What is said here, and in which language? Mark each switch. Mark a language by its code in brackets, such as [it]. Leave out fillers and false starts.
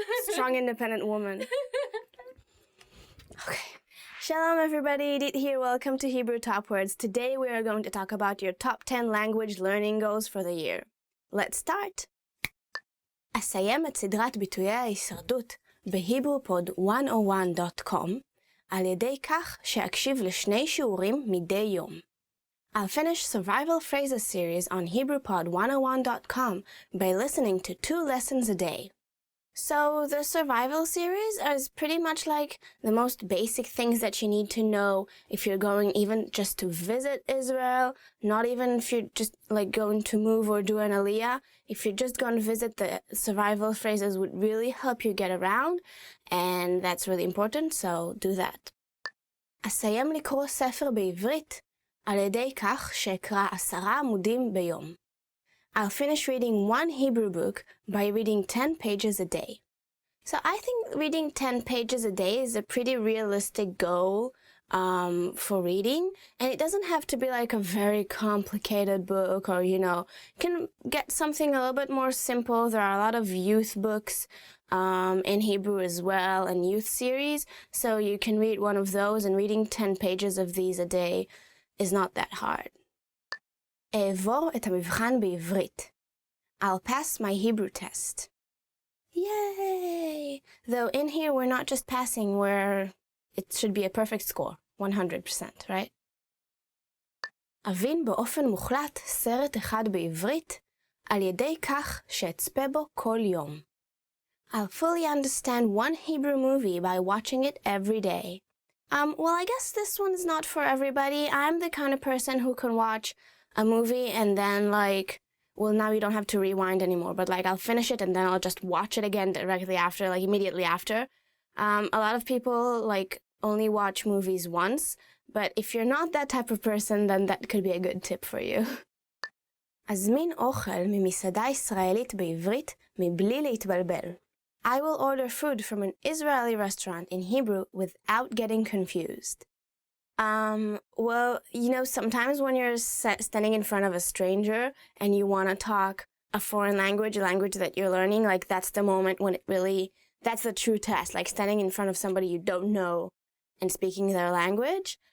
[en] Strong, independent woman. Okay. Shalom, everybody. Edith here. Welcome to Hebrew Top Words. Today we are going to talk about your top 10 language learning goals for the year. Let's start. [he] אסיים את סדרת ביטויי ההישרדות ב-HebrewPod101.com על ידי כך שאקשיב לשני שיעורים מדי יום. [en] I'll finish Survival Phrases series on HebrewPod101.com by listening to 2 lessons a day. So the survival series is pretty much like the most basic things that you need to know if you're going even just to visit Israel, not even if you're just going to move or do an aliyah. If you're just going to visit, the survival phrases would really help you get around, and that's really important, so do that. [he] אסיים לקרוא ספר בעברית על ידי כך שאקרא 10 עמודים ביום. [en] I'll finish reading one Hebrew book by reading 10 pages a day. So I think reading 10 pages a day is a pretty realistic goal for reading, and it doesn't have to be like a very complicated book, or you can get something a little bit more simple. There are a lot of youth books in Hebrew as well, and youth series, so you can read one of those, and reading 10 pages of these a day is not that hard. [he] אעבור את המבחן בעברית. [en] I'll pass my Hebrew test. Yay! Though in here we're not just passing, it should be a perfect score, 100%, right? [he] אבין באופן מוחלט סרט אחד בעברית על ידי כך שאצפה בו כל יום. [en] I'll fully understand one Hebrew movie by watching it every day. Well, I guess this one is not for everybody. I'm the kind of person who can watch a movie and then now you don't have to rewind anymore, but I'll finish it and then I'll just watch it again directly after, immediately after. A lot of people only watch movies once, but if you're not that type of person, then that could be a good tip for you. [he] אזמין אוכל ממסעדה ישראלית בעברית מבלי להתבלבל. [en] I will order food from an Israeli restaurant in Hebrew without getting confused. Well, sometimes when you're standing in front of a stranger and you want to talk a foreign language, a language that you're learning, that's the moment when that's the true test, standing in front of somebody you don't know and speaking their language.